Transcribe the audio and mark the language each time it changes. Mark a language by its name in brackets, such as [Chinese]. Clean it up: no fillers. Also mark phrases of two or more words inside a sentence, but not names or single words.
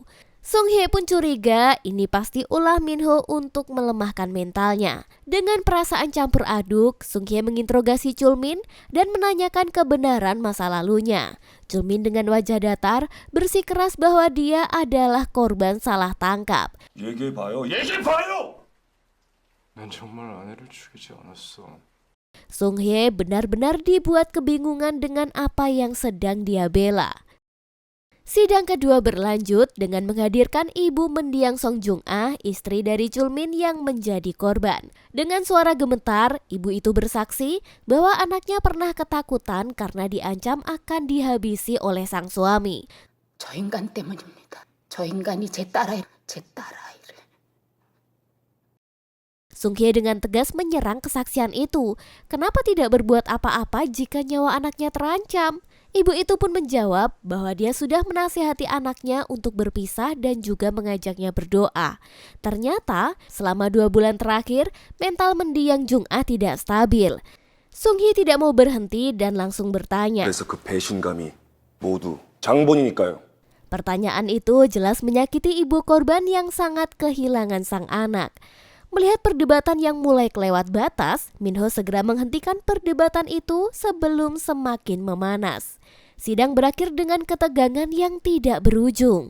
[Indonesian] Sung Hye pun curiga ini pasti ulah Minho untuk melemahkan mentalnya. Dengan perasaan campur aduk, Sung Hye menginterogasi Chul Min dan menanyakan kebenaran masa lalunya. Chul Min dengan wajah datar bersikeras bahwa dia adalah korban salah tangkap. [Korean] 얘기해봐요. 얘기해봐요! 난 정말 아내를 죽이지 않았어. [Indonesian] Sung Hye benar-benar dibuat kebingungan dengan apa yang sedang dia bela. Sidang kedua berlanjut dengan menghadirkan ibu mendiang Song Jung-ah, istri dari Chul Min yang menjadi korban. Dengan suara gemetar, ibu itu bersaksi bahwa anaknya pernah ketakutan karena diancam akan dihabisi oleh sang suami. [Korean] 저 인간 때문입니다. 저 인간이 제 딸아이를. [Indonesian] Sung Hye dengan tegas menyerang kesaksian itu. Kenapa tidak berbuat apa-apa jika nyawa anaknya terancam? Ibu itu pun menjawab bahwa dia sudah menasihati anaknya untuk berpisah dan juga mengajaknya berdoa. Ternyata selama 2 bulan terakhir mental mendiang Jung-ah tidak stabil. Sung Hye tidak mau berhenti dan langsung bertanya. [Korean] 그래서 그 배신감이 모두 장본이니까요. [Indonesian] Pertanyaan itu jelas menyakiti ibu korban yang sangat kehilangan sang anak. Melihat perdebatan yang mulai kelewat batas, Minho segera menghentikan perdebatan itu sebelum semakin memanas. Sidang berakhir dengan ketegangan yang tidak berujung.